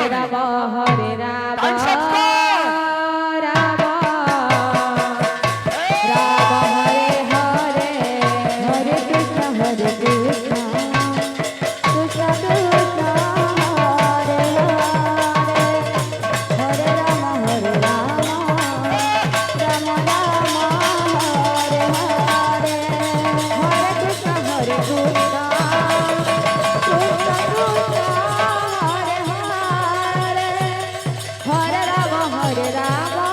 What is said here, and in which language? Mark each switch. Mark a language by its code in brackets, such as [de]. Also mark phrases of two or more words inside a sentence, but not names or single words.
[sa] রাম হরে রাম [en] time shortcut [sa] রাম রাম হরে হরে হরে কৃষ্ণ কৃষ্ণ কৃষ্ণ হরে হরে হরে রাম রাম রাম হরে হরে হরে কৃষ্ণ কৃষ্ণ হরে রাম হরে রাম